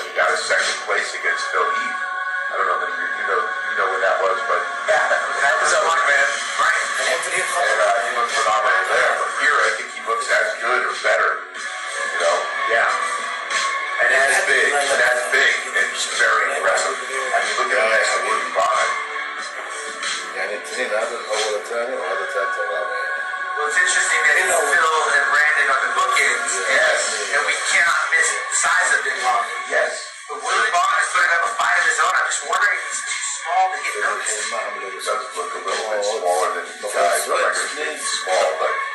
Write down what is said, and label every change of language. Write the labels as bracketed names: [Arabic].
[English] He got a 2nd place against Bill Heath. I don't know that you know when that was, but that was a luck, man. Right. And he looked phenomenal there. But here, I think he looks as good or better. You know? Yeah. And as big, and just very impressive. I mean, look at him next to William Bonnet. [Arabic] يعني الاثنين هذا الأول الثاني وهذا الثالث الرابع. [English] Well, it's interesting that Phil and Brandon are the bookends. Yes. And we cannot miss the size of Big Ramy. Yes. But William Bonnet is putting up a fight of his own. I'm just wondering if he's too small to get noticed. He does look a little bit smaller than the guys. I'm not going to say he's small, but...